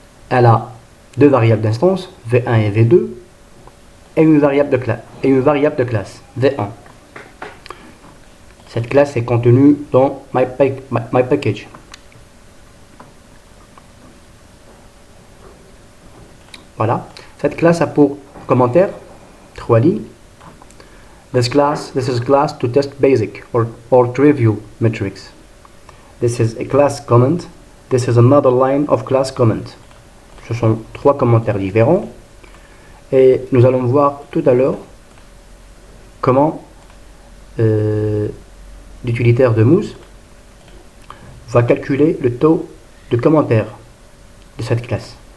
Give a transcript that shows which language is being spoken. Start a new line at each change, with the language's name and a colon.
French: Elle a deux variables d'instance, V1 et V2, et une variable de classe, V1. Cette classe est contenue dans My Package. Voilà. Cette classe a pour commentaire 3 lignes.
English: This is a class to test basic or trivial metrics. This is a class comment. This is another line of class comment.
French: Ce sont trois commentaires différents et nous allons voir tout à l'heure comment l'utilitaire de Moose va calculer le taux de commentaires de cette classe.